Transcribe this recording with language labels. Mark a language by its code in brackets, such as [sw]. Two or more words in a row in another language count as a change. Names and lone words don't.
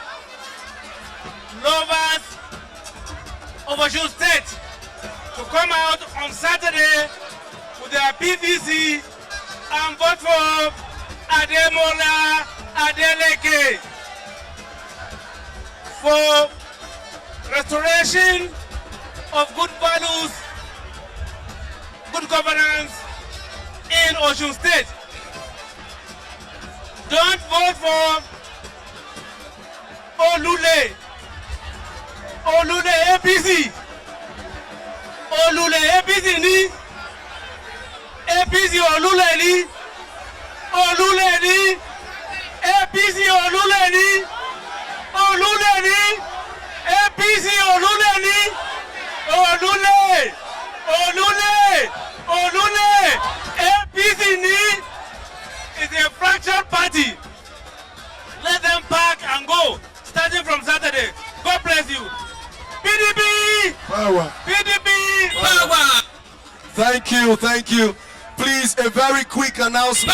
[en] lovers of Osun State to come out on Saturday with their PVC and vote for Ademola Adeleke for restoration of good values, good governance in Osun State. Don't vote for Olule. Olule APC. Olule APC ni. APC Olule ni. Olule ni. APC Olule ni. Olule ni. APC Olule ni. Olule. Olule. Olule. APC ni. It's a fractured party. Let them pack and go, starting from Saturday. God bless you. PDP! Power. PDP! Power! Thank you, thank you. Please, a very quick announcement.